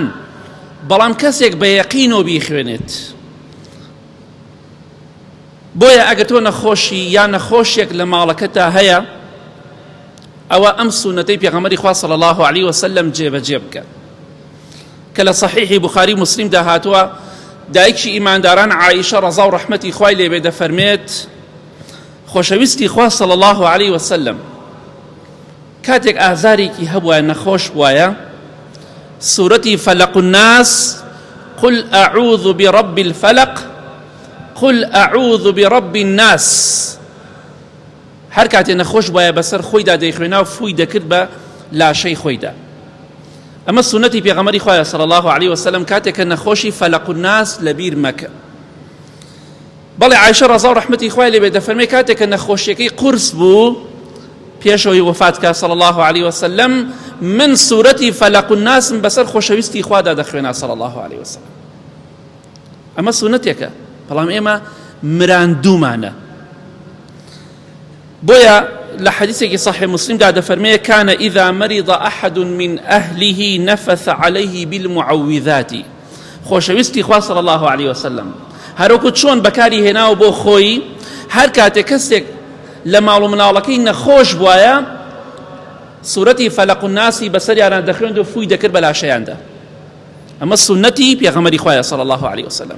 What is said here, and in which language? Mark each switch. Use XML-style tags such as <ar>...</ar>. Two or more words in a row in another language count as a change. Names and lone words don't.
<ckb>بەڵام کەسێک بە یەقینەوە بیخوێنێت، بۆیە ئەگەر تۆ نەخۆشی یا نەخۆشیێک لە ماڵەکەتە هەیە، ئەوە ئەم سونەتەی پێغەمبەری خوا</ckb> <ar>صلی الله علیه وسلم</ar> <ckb>جێبەجێ بکە کە لە صحیحی بوخاری مسلمدا هاتووە. دایکی ئیمانداران عایشە ڕەزا و ڕەحمەتی خوای لێبێ دەفەرمێت خۆشەویستی خوا</ckb> <ar>صلی الله علیه وسلم</ar> <ckb>کاتێک ئازارێکی هەبووە نەخۆش بووایە، سورەتی فەلەق الناس</ckb> <ar>قل أعوذ برب الفلق قل أعوذ برب الناس،</ar> <ckb>هەر کاتێ نەخۆش بووایە بەسەر خۆیدا دەیخوێنا و فووی دەکرد بە لاشەی خۆیدا. ئەمە سونەتی پێغەمبەری خوایە</ckb> <ar>صلی الله علیه وسلم</ar> <ckb>کاتێک کە نەخۆشی فەلەق الناس لەبیر مەکە. بەڵێ عایشە ڕەزا و ڕەحمەتی خوای لێبێ دەفەرمێ کاتێک کە نەخۆشیەکەی قورس بوو پێشەوەی وفاتکە</ckb> <ar>صلی الله علیه وسلم،</ar> <ckb>من سورەتی فەلەق الناسم بەسەر خۆشەویستی خوادا دەخوێنا</ckb> <ar>صلی الله علیه وسلم.</ar> <ckb>ئەمە سونەتێکە، بەڵام ئێمە مراندوومانە. بۆیە لە حەدیثێکی صحیح مسلمدا دەفەرمێ</ckb> <ar>كان إذا مرض أحد من أهله نفث عليه بالمعوذات.</ar> <ckb>خۆشەویستی خوا</ckb> <ar>صلی الله علیه وسلم</ar> <ckb>هەروەکو چۆن بەکاری هێناوە بۆ خۆی، هەر کاتێک کەسێک لە ماڵ و مناڵەکەی نەخۆش بووایە سورەتی فەلەق الناسی بەسەریانە دەخوێند و فووی دەکرد بە لاشەیاندا. ئەمە سونەتی پێغەمبەری خوایە</ckb> <ar>صلی الله علیه وسلم.</ar>